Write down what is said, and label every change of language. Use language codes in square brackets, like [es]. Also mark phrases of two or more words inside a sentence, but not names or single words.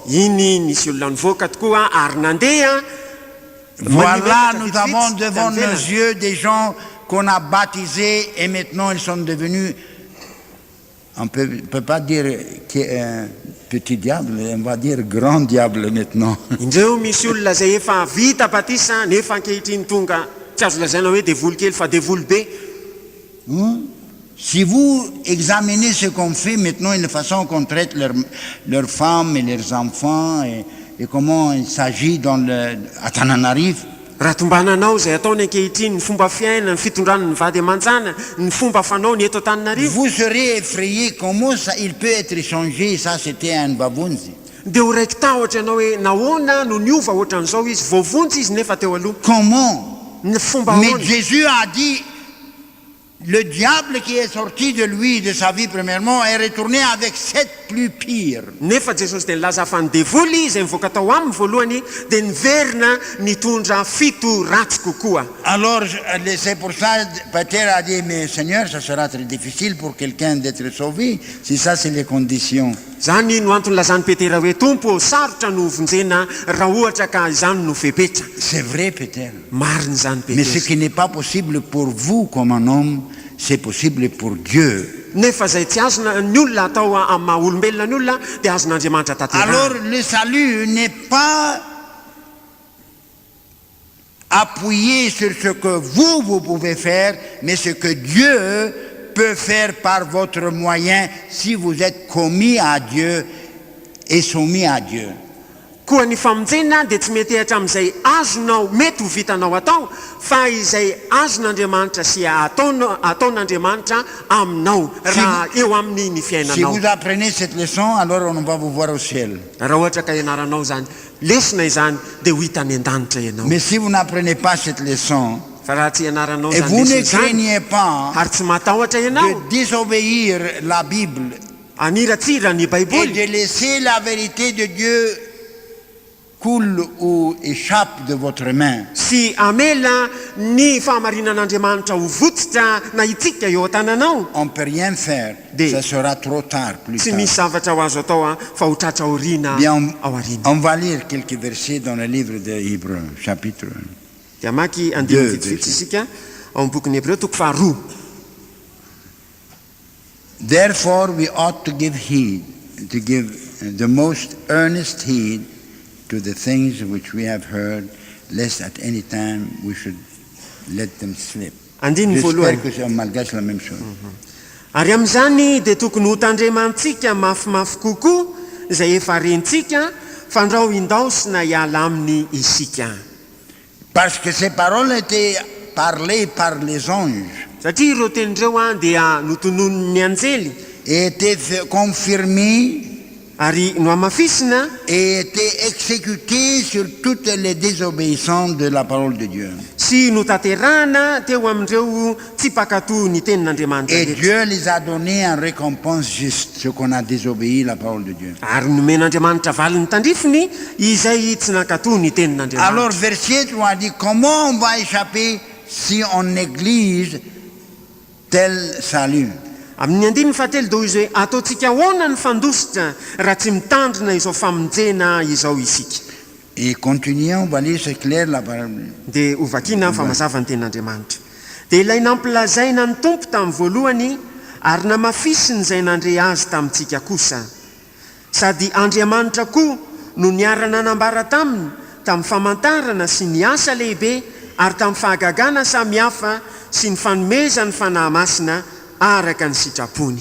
[mg] iny nisy olona nivoaka tokoa ary nandeha [fr] Voilà, [mg] manivetsaka [fr] nous [mg] vitsivitsy [fr] avons devant [mg] tany [fr] nos [mg] velany. [fr] yeux des gens qu'on a baptisés et maintenant ils sont devenus, on ne peut pas dire petit diable, on va dire grand diable maintenant. [mg] indreo misy olona zay efa vita batisa nefa ankehitriny tonga tsy azo lazaina hoe devoly kely fa devoly be [fr] Si vous examinez ce qu'on fait maintenant et la façon qu'on traite leurs femmes et leurs enfants et comment il s'agit à Tananarive, [mg] raha tombananao zay ataony ankehitriny ny fomba fiaina ny fitondrana ny vady aman-jana ny fomba fanao ny eto Antananarivo [fr] vous serez effrayé comment ça, il peut être changé. Ça, c'était un babunzi. [mg] dia ho raiky tahotra ianao hoe nahoana no niova ohatran'izao izy voavontsy izy nefa teo aloha [fr] Comment? [mg] ny fomba [fr] Mais [mg] ahoana [fr] Jésus a dit, le diable qui est sorti de lui, de sa vie premièrement, est retourné avec 7 plus pires. [mg] nefa jesosy dia nilaza fa ny devoly izay mivoaka tao aminy voalohany dia niverina nitondra fito ratsy kokoa [fr] Alors, c'est pour ça, Peter a dit, mais Seigneur, ça sera très difficile pour quelqu'un d'être sauvé, si ça c'est les conditions. [mg] zany no antony lazany petera hoe tompo sarotra no vonjena raha ohatra ka izany no fepetra [fr] C'est vrai, Peter. [mg] mariny zany [fr] Mais ce [mg] petera [fr] qui n'est pas possible pour vous comme un homme, c'est possible pour Dieu. [mg] nefa zay tsy azona ny olona atao amin'ny maha olombelona ny olona dia azon'andriamanitra [fr] Alors, [mg] tanterahana [fr] le salut n'est pas appuyé sur ce que vous pouvez faire, mais ce que Dieu peut faire par votre moyen si vous êtes commis à Dieu et soumis à Dieu. [mg] koa ny famonjena dia tsy mety ehatra amin'izay azonao mety ho vitanao atao fa izay azon'andriamanitra sy ataon'andriamanitra aminao raha eo amin'ny ny [fr] Si [mg] fiainanao [fr] vous apprenez cette leçon, alors on va vous voir au ciel. [mg] raha ohatra ka ianaranao zany lesona izany dia ho hita any an-danitra ianao [fr] Mais si vous n'apprenez pas cette leçon, [mg] fa raha tsy ianaranao [fr] et [mg] zany [fr] vous ne [mg] lesona izany [fr] craignez pas [mg] ary tsy matahotra ianao [fr] de désobéir la Bible [mg] aniratsira ny [fr] et [mg] baiboly [fr] de laisser la vérité de Dieu coule ou échappe de votre main, [mg] sy amela ny fahamarinan'andriamanitra ho votsitra na itsika eo an-tananao [fr] on ne peut rien faire. Ça sera trop tard plus [mg] tsy [fr] tard. [mg] misy zavatra ho azo atao fa ho tratra aoriana [fr] Bien, [mg] ao arina [fr] on va lire quelques versets dans le livre de Hébreux, chapitre 1. [mg] dia maky andiny [fr] Deux, [mg] vitsivitsy [fr] verset. [mg] isika ao amin'ny bokyny Hébreu toko faharoa [en] Therefore we ought to give the most earnest heed to the things which we have heard, lest at any time we should let them slip. [mg] andiny ny [fr] J'espère [mg] voalohany [fr] que c'est en malgache la même chose. [mg] ary amin'izany dia tokony ho tandremantsika mafimafy kokoa izay efa rentsika fandrao indaosina hiala aminy isika [fr] Parce que ces paroles étaient parlées par les anges [mg] satria ireo tenindreo dia notonon'ny anjely [fr] et étaient confirmées [mg] ary no amafisina [fr] et étaient exécutées sur toutes les désobéissances de la parole de Dieu. [mg] sy notanterahana teo amindreo tsy pakatoa ny tenin'andriamanitra [fr] Et [mg] rehetra [fr] Dieu les a donnés en récompense juste, ceux qu'on a désobéi la parole de Dieu. [mg] ary nomen'andriamanitra valiny tandrifiny izay tsy nakatoa ny [fr] Alors, [mg] tenin'andriamanitra [fr] verset 3 dit, comment on va échapper si on néglige tel salut? [mg] amin'ny andininy fahatelo do izy hoe ataontsika ahoana ny fandositra raha tsy mitandrina izao famonjena izao isika [fr] Et continuons, on va lire, c'est clair la parole. [mg] dia hovakina famazava ny tenin'andriamanitra dia ilay nampilazaina ny tompo tamin'ny voalohany ary namafisiny izay nandre azy tamintsika kosa sady andriamanitra koa no niarana nambara taminy tamin'ny famantarana sy ny asa lehibe ary tamin'ny fahagagana samihafa sy ny fanomezany fanahy masina araka ny sitrapony.